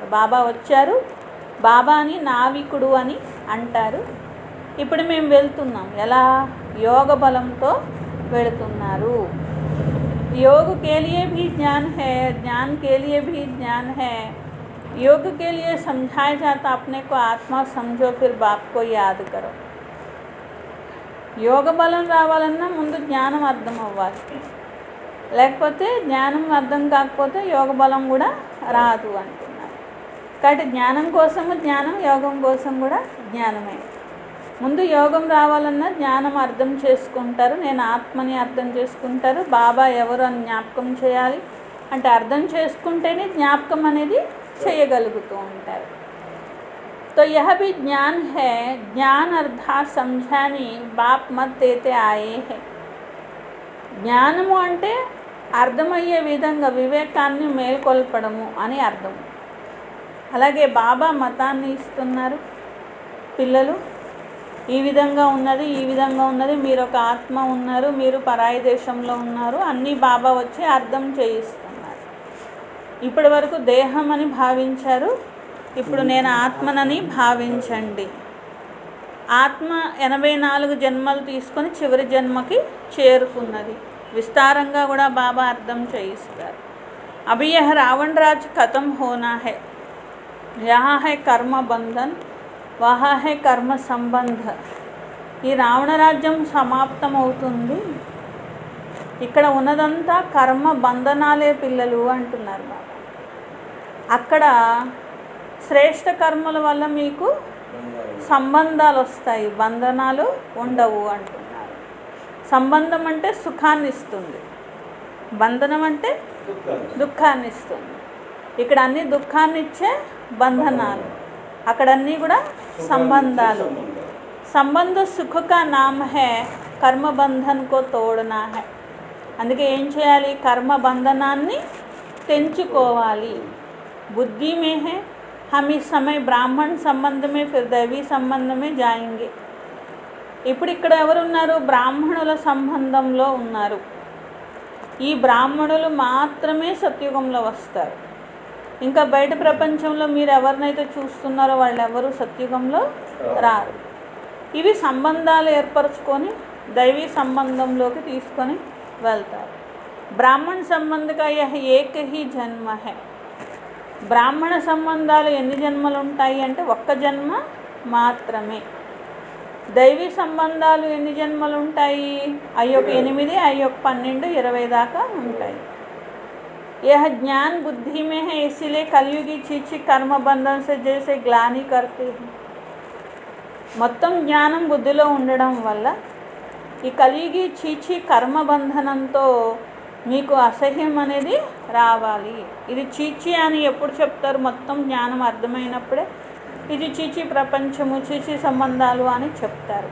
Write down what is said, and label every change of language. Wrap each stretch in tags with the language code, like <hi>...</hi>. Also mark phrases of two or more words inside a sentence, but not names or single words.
<te>బాబా వచ్చారు, బాబాని నావికుడు అని అంటారు. ఇప్పుడు మేము వెళ్తున్నాం, ఎలా? యోగ బలంతో వెళుతున్నారు.</te> <hi>योग के लिए भी ज्ञान है, ज्ञान के लिए भी ज्ञान है. योग के लिए समझाया जाता अपने को आत्मा समझो फिर बाप को याद करो.</hi> <te>యోగ బలం రావాలన్నా ముందు జ్ఞానం అర్థం అవ్వాలి, లేకపోతే జ్ఞానం అర్థం కాకపోతే యోగ బలం కూడా రాదు అంటున్నారు. కాబట్టి జ్ఞానం కోసము జ్ఞానం, యోగం కోసం కూడా జ్ఞానమే. ముందు యోగం రావాలన్నా జ్ఞానం అర్థం చేసుకుంటారు, నేను ఆత్మని అర్థం చేసుకుంటారు. బాబా ఎవరు అని జ్ఞాపకం చేయాలి అంటే అర్థం చేసుకుంటేనే జ్ఞాపకం అనేది చేయగలుగుతూ ఉంటారు.</te> <hi>तो यह भी ज्ञान है, ज्ञान अर्थात समझानी बाप मत देते आए हैं.</hi> <te>జ్ఞానము అంటే అర్థమయ్యే విధంగా వివేకాన్ని మేల్కొల్పడము అని అర్థం. అలాగే బాబా మతాన్ని ఇస్తున్నారు. పిల్లలు ఈ విధంగా ఉన్నది, ఈ విధంగా ఉన్నది, మీరు ఒక ఆత్మ ఉన్నారు, మీరు పరాయి దేశంలో ఉన్నారు, అన్నీ బాబా వచ్చి అర్థం చేయిస్తున్నారు. ఇప్పటి వరకు దేహం అని భావించారు, ఇప్పుడు నేను ఆత్మనని భావించండి. ఆత్మ 84 జన్మలు తీసుకొని చివరి జన్మకి చేరుకున్నది. విస్తారంగా కూడా బాబా అర్థం చేయిస్తారు.</te> <hi>अभी यह रावण राज ख़त्म होना है, यहाँ है कर्म बंधन, वहाँ है कर्म संबंध.</hi> <te>ఈ రావణ రాజ్యం సమాప్తం అవుతుంది, ఇక్కడ ఉన్నదంతా కర్మ బంధనాలే పిల్లలు అంటున్నారు బాబా. అక్కడ శ్రేష్ఠ కర్మల వల్ల మీకు సంబంధాలు వస్తాయి, బంధనాలు ఉండవు అంటున్నారు. సంబంధం అంటే సుఖాన్ని ఇస్తుంది, బంధనం అంటే దుఃఖాన్ని ఇస్తుంది. ఇక్కడ అన్ని దుఃఖాన్ని ఇచ్చే బంధనాలు, అక్కడన్నీ కూడా సంబంధాలు.</te> <hi>संबंध सुख का नाम है, कर्म बंधन को तोड़ना है.</hi> <te>అందుకే ఏం చేయాలి? కర్మ బంధనాన్ని తెంచుకోవాలి.</te> <hi>बुद्धि में है, हम इस समय ब्राह्मण संबंध में फिर दैवी సంబంధ में जाएंगे.</hi> <te>ఇప్పుడు ఇక్కడ ఎవరున్నారు? బ్రాహ్మణుల సంబంధంలో ఉన్నారు. ఈ బ్రాహ్మణులు మాత్రమే సత్యుగంలో వస్తారు. ఇంకా బయట ప్రపంచంలో మీరు ఎవరినైతే చూస్తున్నారో వాళ్ళు ఎవరు సత్యుగంలో రారు. ఇవి సంబంధాలు ఏర్పరచుకొని దైవీ సంబంధంలోకి తీసుకొని వెళ్తారు.</te> <hi>ब्राह्मण संबंधक यह एक ही जन्म है.</hi> <te>బ్రాహ్మణ సంబంధాలు ఎన్ని జన్మలు ఉంటాయి అంటే ఒక్క జన్మ మాత్రమే. దైవీ సంబంధాలు ఎన్ని జన్మలు ఉంటాయి? అయ్యొక 8, అయ్యొక 12, 20 దాకా ఉంటాయి.</te> <hi>यह ज्ञान बुद्धि में है, इसीलिए कलयुगी चीची कर्म बंधन से जैसे ग्लानि करते हैं.</hi> <te>మొత్తం జ్ఞానం బుద్ధిలో ఉండడం వల్ల ఈ కలియుగి చీచి కర్మబంధనంతో మీకు అసహ్యం అనేది రావాలి. ఇది చీచి అని ఎప్పుడు చెప్తారు? మొత్తం జ్ఞానం అర్థమైనప్పుడే ఇది చీచి ప్రపంచము, చీచి సంబంధాలు అని చెప్తారు.</te>